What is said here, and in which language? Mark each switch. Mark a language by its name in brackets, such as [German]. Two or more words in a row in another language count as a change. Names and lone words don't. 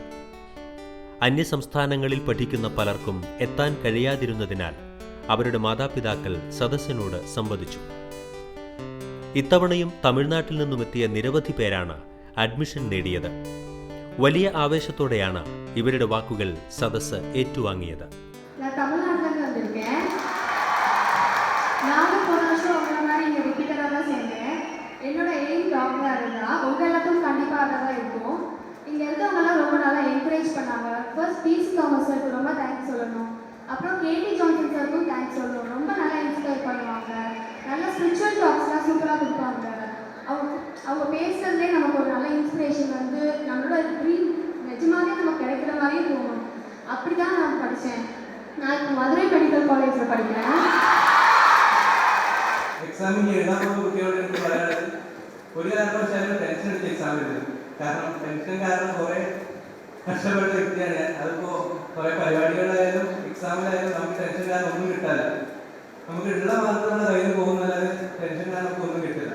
[Malayalam] അന്യസംസ്ഥാനങ്ങളിൽ പഠിക്കുന്ന പലർക്കും എത്താൻ കഴിയാതിരുന്നതിനാൽ അവരുടെ മാതാപിതാക്കൾ സദസ്സിനോട് സംവദിച്ചു. ഇത്തവണയും തമിഴ്നാട്ടിൽ നിന്നുമെത്തിയ നിരവധി പേരാണ് അഡ്മിഷൻ നേടിയത്. വലിയ ആവേശത്തോടെയാണ് ഇവരുടെ വാക്കുകൾ സദസ്സ് ഏറ്റുവാങ്ങിയത്. [Tamil] என்னோட எய்ம் டாக்டராக இருந்தால் உங்கள் எல்லாத்துக்கும் கண்டிப்பாக அதை தான் இருக்கும். இங்கே இருக்கவங்களாம் ரொம்ப நல்லா என்கரேஜ் பண்ணாங்க. ஃபர்ஸ்ட் பிசி தாமஸ் சாருக்கு ரொம்ப தேங்க்ஸ் சொல்லணும். அப்புறம் கேடி ஜான்சன் சாருக்கும் தேங்க்ஸ் சொல்லணும். ரொம்ப நல்லா இன்ஸ்பயர் பண்ணுவாங்க. நல்ல ஸ்பிரிச்சுவல் டாக்ஸ்லாம் சூப்பராக கொடுப்பாங்க. அவங்க பேசுறதுலேயே நமக்கு ஒரு நல்ல இன்ஸ்பிரேஷன் வந்து நம்மளோட ட்ரீம் நிஜமாவே நமக்கு கிடைக்கிற மாதிரியே தோணும். அப்படி தான் நான் படித்தேன். நான் இப்போ மதுரை மெடிக்கல் காலேஜில் படிக்கிறேன். [Malayalam] എക്സാമിന് എഴുതാൻ പോകുന്ന കുട്ടികളോട് എനിക്ക് പറയാനുള്ളത്, ഒരു കാരണവശാലും ടെൻഷൻ എടുത്ത് എക്സാം എഴുതും. കാരണം ടെൻഷൻ കാരണം കുറേ കഷ്ടപ്പെട്ട വ്യക്തിയാണ് ഞാൻ. അതിപ്പോൾ കുറേ പരിപാടികളായാലും എക്സാമിലായാലും നമുക്ക് ടെൻഷൻ കാരണം ഒന്നും കിട്ടാല്ല. നമുക്ക് ഉള്ള മാർക്ക് നമ്മുടെ കയ്യിൽ പോകുന്നല്ലാതെ ടെൻഷൻ കാരണം നമുക്ക് ഒന്നും കിട്ടില്ല.